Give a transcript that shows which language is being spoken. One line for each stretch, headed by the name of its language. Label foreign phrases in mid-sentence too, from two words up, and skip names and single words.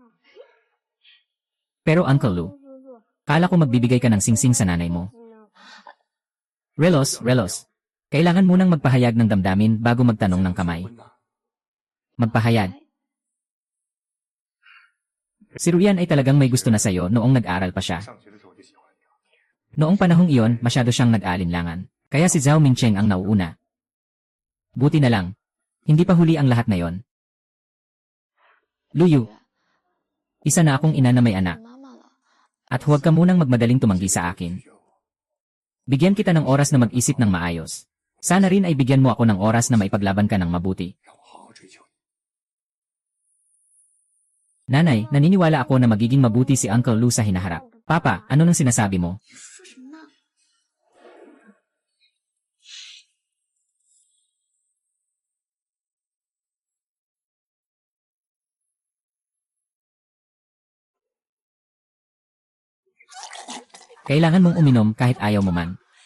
Filipino: Pero Uncle Lu, kala ko magbibigay ka ng singsing sa nanay mo. Relos, Relos. Kailangan munang magpahayag ng damdamin bago magtanong ng kamay. Magpahayag. Si Ruyan ay talagang may gusto na sa'yo noong nag-aral pa siya.
Chinese: 上学的时候就喜欢你了。
Filipino: Noong panahong iyon, masyado siyang nag-aalinlangan. Kaya si Zhao Mingcheng ang nauuna. Buti na lang. Hindi pa huli ang lahat na yon. Luyu, isa na akong ina na may anak.
Chinese: 妈妈了。
Filipino: At huwag ka munang magmadaling tumanggi sa akin. Bigyan kita ng oras na mag-isip ng maayos. Sana rin ay bigyan mo ako ng oras na maipaglaban ka ng mabuti.
Chinese: 让我好好追求你。
Filipino: Nanay, naniniwala ako na magiging mabuti si Uncle Lu sa hinaharap. Papa, ano nang sinasabi mo?
Chinese: 你说什么呢？
Filipino: Kailangan mong uminom kahit ayaw mo man.